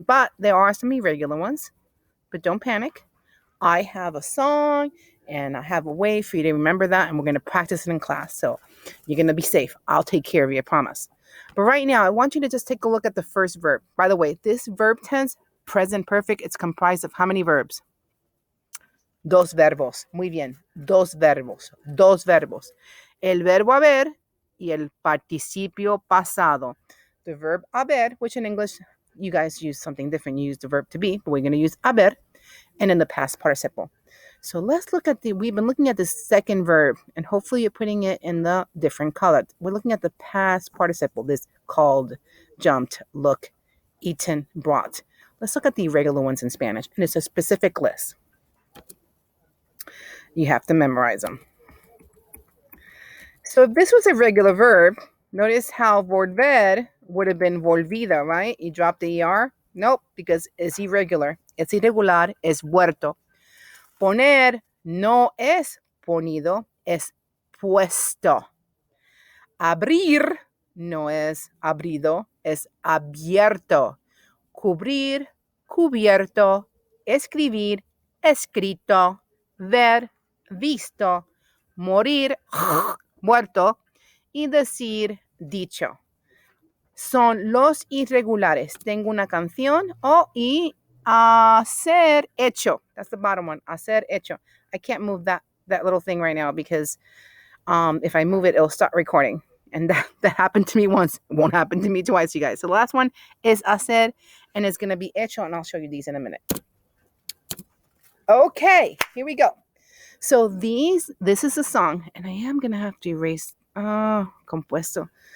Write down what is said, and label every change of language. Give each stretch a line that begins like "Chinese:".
English: But there are some irregular ones. But don't panic. I have a song and I have a way for you to remember that, and we're going to practice it in class. So you're going to be safe. I'll take care of you, I promise. But right now, I want you to just take a look at the first verb. By the way, this verb tense, present perfect, it's comprised of how many verbs?
Spanish: Dos verbos. Muy bien. Dos verbos. Dos verbos. El verbo haber y el participio pasado.
English: The verb haber, which in English, you guys use something different. You use the verb to be, but we're going to use haber, and in the past participle. So let's look at we've been looking at the second verb, and hopefully you're putting it in the different color. We're looking at the past participle, this called, jumped, look, eaten, brought. Let's look at the regular ones in Spanish, and it's a specific list. You have to memorize them. So if this was a regular verb, notice how volver would have been volvida, right? You drop the ER. Nope, because it's irregular.
Spanish: Es irregular, es vuelto. Poner no es ponido, es puesto. Abrir no es abrido, es abierto. Cubrir, cubierto. Escribir, escrito. Ver, visto. Morir, muerto. Y decir, dicho. Son los irregulares. Tengo una canción y hacer hecho.
English: That's the bottom one.
Spanish: Hacer hecho.
English: I can't move that little thing right now because if I move it, it'll start recording. And that happened to me once. It won't happen to me twice, you guys. So the last one is hacer, and it's going to be hecho, and I'll show you these in a minute. Okay, here we go. So this is a song, and I am going to have to erase compuesto.